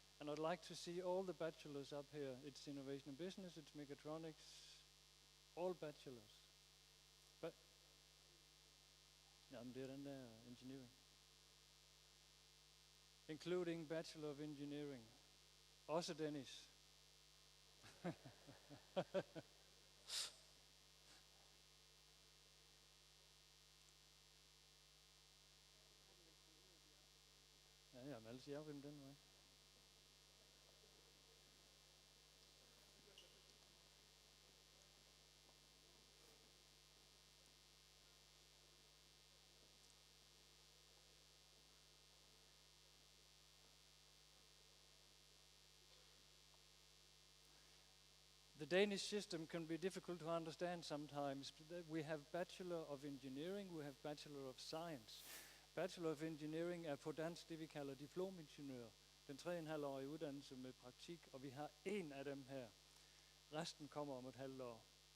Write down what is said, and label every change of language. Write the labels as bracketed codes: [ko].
[en] And I'd like to see all the bachelors up here. It's Innovation and Business, it's Mechatronics, all bachelors. [da] Jamen, det er den der engineering. [en] Including Bachelor of Engineering. [da] Også Dennis. Ja, men ellers jeg vil den vej. [en] The Danish system can be difficult to understand sometimes. We have Bachelor of Engineering, we have Bachelor of Science. [da] Bachelor of Engineering er på dansk det, vi kalder diplomingeniør. Den 3,5-årige uddannelse med praktik, og vi har en af dem her. Resten kommer om et halvt år.